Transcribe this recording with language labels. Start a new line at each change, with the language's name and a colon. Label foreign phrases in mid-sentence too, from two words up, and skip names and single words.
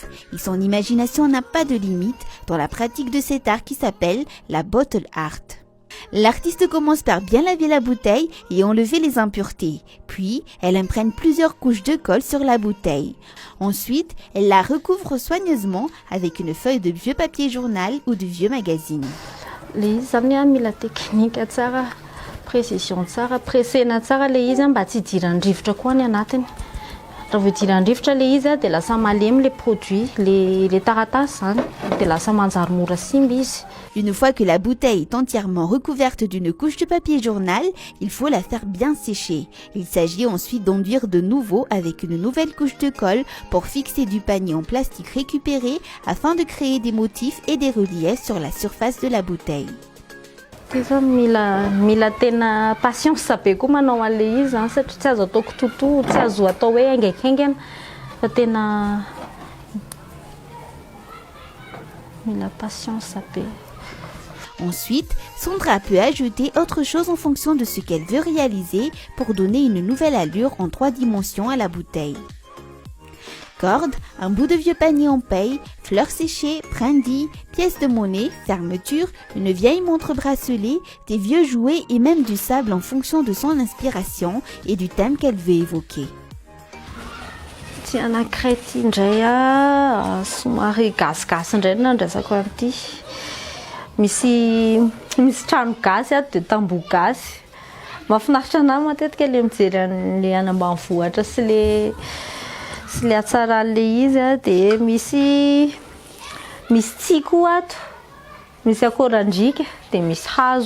French: Et son imagination n'a pas de limite dans la pratique de cet art qui s'appelle la
English: bottle art.
French: L'artiste commence par bien laver la bouteille et enlever les impuretés. Puis, elle imprègne plusieurs couches de colle sur la bouteille. Ensuite, elle la recouvre soigneusement avec une feuille de vieux papier journal ou de vieux magazine.
Malagasy: Le izy zany mila teknika tsara, précision tsara, pressena tsara le izy mba tsy hidiran-drivotra koa ny anatiny. Raha vao hidiran-drivotra le izy dia lasa malemy
French: les produits, les
Malagasy: taratasy zany, dia lasa manjary mora simba izy.
French: Une fois que la bouteille est entièrement recouverte d'une couche de papier journal, il faut la faire bien sécher. Il s'agit ensuite d'enduire de nouveau avec une nouvelle couche de colle pour fixer du panier en plastique récupéré afin de créer des motifs et des reliefs sur la surface de la bouteille.
Malagasy: Mila tena patience be koa manao an'le izy zany satria tsy azo atao kitoto, tsy azo atao hoe haingaikaingana fa tena mila patience be.
French: Ensuite, Sandra peut ajouter autre chose en fonction de ce qu'elle veut réaliser pour donner une nouvelle allure en 3 dimensions à la bouteille. Corde, un bout de vieux panier en paille, fleurs séchées, brindilles, pièces de monnaie, fermeture, une vieille montre bracelet, des vieux jouets et même du sable en fonction de son inspiration et du thème qu'elle veut évoquer.
Malagasy: Tsy anankiray ity indray somary gasigasy indray no nandraisako an'ity. Misy trano gasy dia tamboho gasy. Mahafinaritra anahy matetika le mijery an'le any ambanivohitra sy le hatsaran'le izy dia misy tsiko ato, misy akorandrika dia misy hazo.